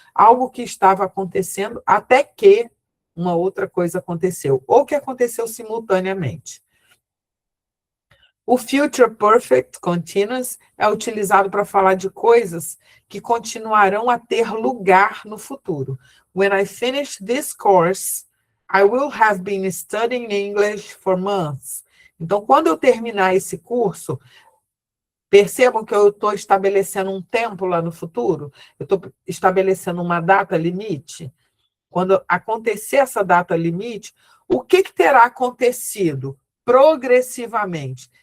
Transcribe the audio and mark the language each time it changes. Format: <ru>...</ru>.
<pt>Algo que estava acontecendo até que uma outra coisa aconteceu, ou que aconteceu simultaneamente. O Future Perfect Continuous é utilizado para falar de coisas que continuarão a ter lugar no futuro.</pt> <en>When I finish this course, I will have been studying English for months.</en> <pt>Então, quando eu terminar esse curso, percebam que eu estou estabelecendo um tempo lá no futuro, eu estou estabelecendo uma data limite. Quando acontecer essa data limite, o que terá acontecido progressivamente?</pt>